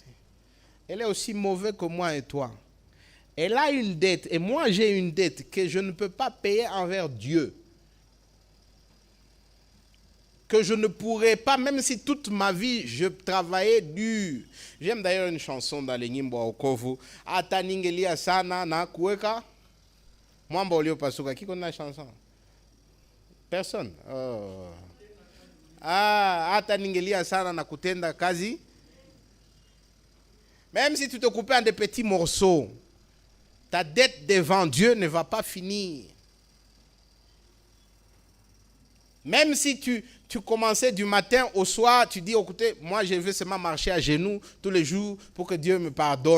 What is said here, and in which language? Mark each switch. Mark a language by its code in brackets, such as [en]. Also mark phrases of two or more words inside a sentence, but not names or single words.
[fr] Elle est aussi mauvaise que moi et toi. Elle a une dette et moi j'ai une dette que je ne peux pas payer envers Dieu. que je ne pourrais pas, même si toute ma vie je travaillais dur. J'aime d'ailleurs une chanson dans les [sw] nyimbo okovu. Ata ningelia sana na kuweka mwamba uliopasuka. [fr] Qui connaît la chanson? Personne. Oh. [sw] Ata ningelia sana na kutenda kazi. [fr] Même si tu te coupes en des petits morceaux, ta dette devant Dieu ne va pas finir. Même si tu commençais du matin au soir, tu dis, écoutez, moi je veux seulement marcher à genoux tous les jours pour que Dieu me pardonne.